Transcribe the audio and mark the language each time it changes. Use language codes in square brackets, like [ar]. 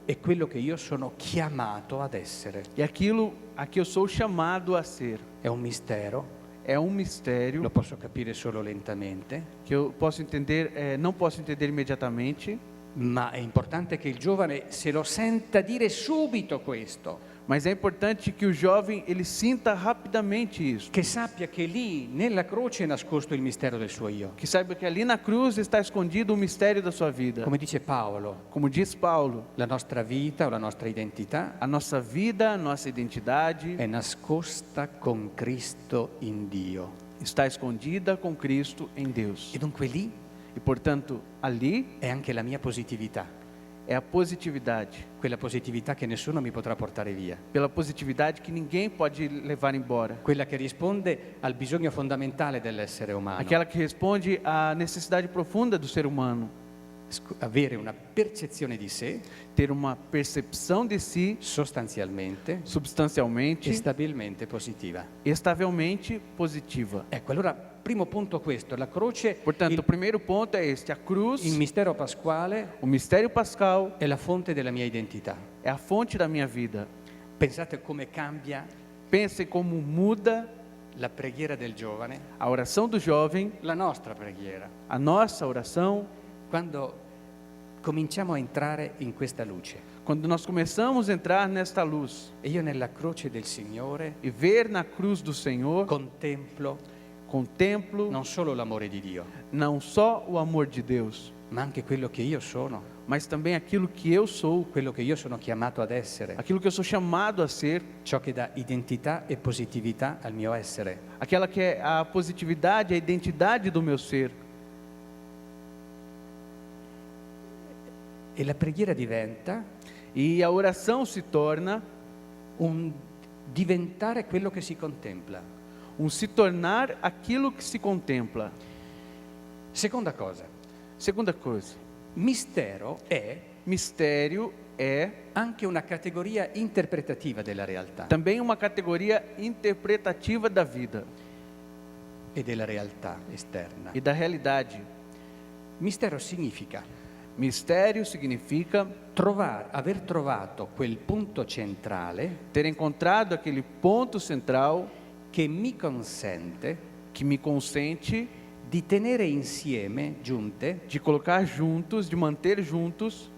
[it] e quello che io sono chiamato ad essere. [pt] e aquilo a que eu sou chamado a ser. [it] È un mistero, [pt] É um mistério [it] lo posso capire solo lentamente, [pt] que eu posso entender, não posso entender imediatamente, [it] ma è importante che il giovane se lo senta dire subito questo, [pt] mas é importante que o jovem ele sinta rapidamente isso, [it] che sappia che lì nella croce è nascosto il mistero del suo io. [pt] que saiba que ali na cruz está escondido o mistério da sua vida. [it] Come dice Paolo, [pt] Como diz Paulo, [it] la nostra vita o la nostra identità [pt] a nossa vida, a nossa identidade [it] è nascosta con Cristo in Dio. [pt] está escondida com Cristo em Deus. [it] E dunque lì [pt] E portanto, ali [it] è anche la mia positività, [pt] é a positividade. [it] quella positività che nessuno mi potrà portare via, [pt] Pela positividade que ninguém pode levar embora. [it] quella che risponde al bisogno fondamentale dell'essere umano, [pt] Aquela que responde à necessidade profunda do ser humano. [it] avere una percezione di sé [pt] Ter uma percepção de si [it] sostanzialmente e [pt] substancialmente, [it] stabilmente positiva. [pt] estavelmente positiva. [it] Ecco, allora, primo punto questo, la croce, [pt] Portanto, o primeiro ponto é este: a cruz, [it] il mistero pasquale [pt] o mistério pascal, [it] è la fonte della mia identità. [pt] é a fonte da minha vida. [it] Pensate come cambia [pt] Pense como muda [it] la preghiera del giovane, [pt] a oração do jovem, [it] la nostra preghiera, [pt] a nossa oração, [it] quando cominciamo a entrare in questa luce. [pt] Quando nós começamos a entrar nesta luz [it] E io nella croce del Signore [pt] e ver na cruz do Senhor, [it] contemplo [pt] contemplo [it] non solo l'amore di Dio, [pt] não só o amor de Deus, [it] ma anche quello che io sono, [pt] mas também aquilo que eu sou, [it] quello che io sono chiamato ad essere, [pt] aquilo que eu sou chamado a ser, [it] ciò che dà identità e positività al mio essere. [pt] aquela que é a positividade, a identidade do meu ser. [it] E la preghiera diventa [pt] E a oração se torna [it] un diventare quello che si contempla. [pt] se tornar aquilo que se contempla. [it] Seconda cosa, [pt] Segunda coisa, [it] mistero è [pt] mistério é [it] anche una categoria interpretativa della realtà [pt] também uma categoria interpretativa da vida [it] e della realtà esterna. [pt] e da realidade. [it] Mistero significa [pt] Mistério significa [it] aver trovato quel punto centrale [pt] ter encontrado aquele ponto central [it] che mi consente [pt] que me consente [it] di tenere insieme, giunte, [pt] de colocar juntos, de manter juntos